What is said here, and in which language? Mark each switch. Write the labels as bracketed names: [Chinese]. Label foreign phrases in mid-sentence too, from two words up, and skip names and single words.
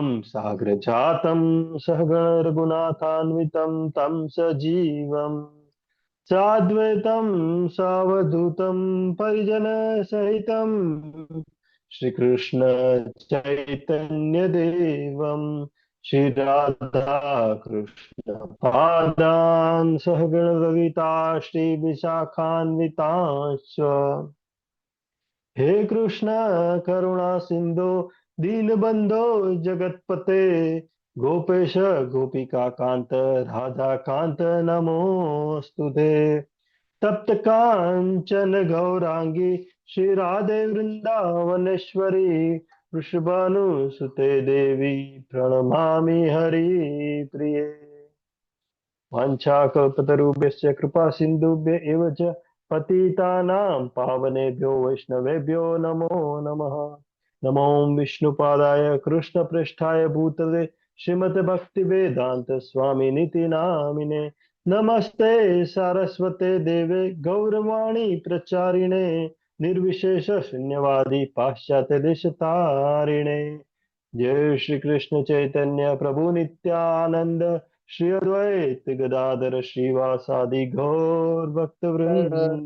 [Sanskrit] साग्रजातम सहगण रघुनाथान्वितम तम सजीवम साद्वैतम सावधूतम परिजन सहितम श्री कृष्ण चैतन्य देवम श्री राधा कृष्ण पादान सहगण ललिता श्री विशाखान्वितांश्च. हे कृष्ण करुणा सिंधु दीनबंधो जगतपते गोपेश गोपिका कांत राधा कांत नमोस्तुते. तप्त कांचन गौरांगी श्री राधे वृंदावनेश्वरी वृषभानुसुते देवी प्रणमामि हरि प्रिये. वाञ्छाकल्पतरुभ्यश्च कृपा सिन्धुभ्य एव च पतितानां पावनेभ्यो वैष्णवेभ्यो नमो नमः. नमो विष्णुपादाय कृष्णप्रेष्ठाय भूतले श्रीमद् भक्ति वेदांत स्वामी नीति नामिने नमस्ते सारस्वते देवे गौरवाणी प्रचारिणे निर्विशेष शून्यवादी पाश्चात्य देश तारिणे. जय श्री कृष्ण चैतन्य प्रभु नित्यानंद श्री अद्वैत गदाधर श्रीवासादि गौर भक्त वृंद.